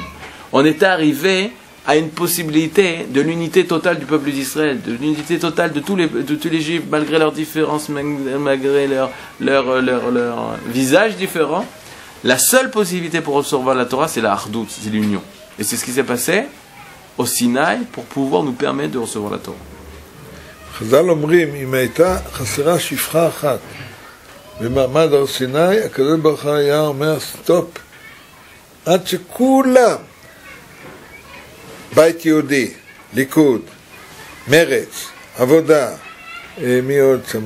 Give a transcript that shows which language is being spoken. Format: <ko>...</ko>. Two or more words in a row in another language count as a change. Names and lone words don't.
<fr>On était arrivé à une possibilité de l'unité totale du peuple d'Israël, de l'unité totale de tous les Juifs, malgré leurs différences, malgré leurs visages différents. La seule possibilité pour recevoir la Torah, c'est la Hardout, c'est l'union. Et c'est ce qui s'est passé au Sinaï pour pouvoir nous permettre de recevoir la Torah.</fr> <he>חז"ל אומרים, אם הייתה חסרה שפחה אחת במעמד הר סיני, הקדוש ברוך הוא היה אומר סטופ, עד שכולם, בית יהודי, ליכוד, מרץ, עבודה, מי עוד שמע?</he>